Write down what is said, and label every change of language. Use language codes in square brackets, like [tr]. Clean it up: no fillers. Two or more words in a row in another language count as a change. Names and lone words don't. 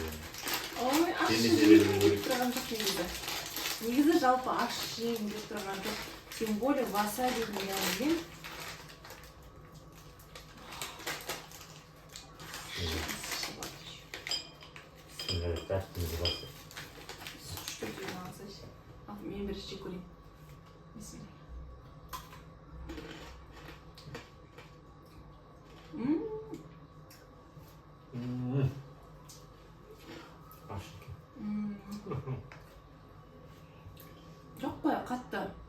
[kk] Ой, ащы жегім деп тұрған жоқ негізі. Негізі жалпы ащы жегім деп тұрған жоқ. [ru] Тем более [kk] васабидің дәмімен. Тәттімізді басты. [ru] Что тебе надо здесь? [kk] Мен бірінші көрейін. Бисмилля. Жоқ қой, қатты.